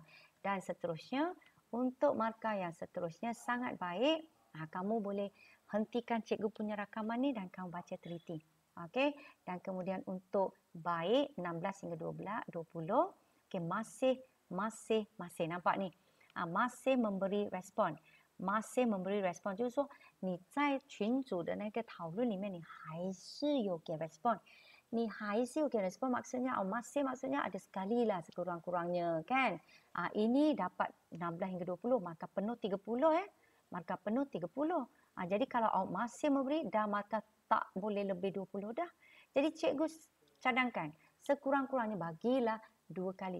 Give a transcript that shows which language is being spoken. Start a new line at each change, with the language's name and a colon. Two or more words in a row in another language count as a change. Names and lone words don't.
Malay: Dan seterusnya, untuk markah yang seterusnya sangat baik, kamu boleh hentikan cikgu punya rakaman ni dan kamu baca teliti. Okey, dan kemudian untuk baik 16 hingga 20, okey, masih nampak ni. Masih memberi respon. Masih memberi respon.
Chinese: 就是说你在群组的那个讨论里面你还是有给 respon. 你还是有给
Malay: respon maksudnya maksudnya ada sekali lah sekurang-kurangnya kan. Ini dapat 16 hingga 20, markah penuh 30 Markah penuh 30. Jadi kalau awak masih memberi, dah markah tak boleh lebih 20 dah. Jadi cikgu cadangkan, sekurang-kurangnya bagilah 2 kali.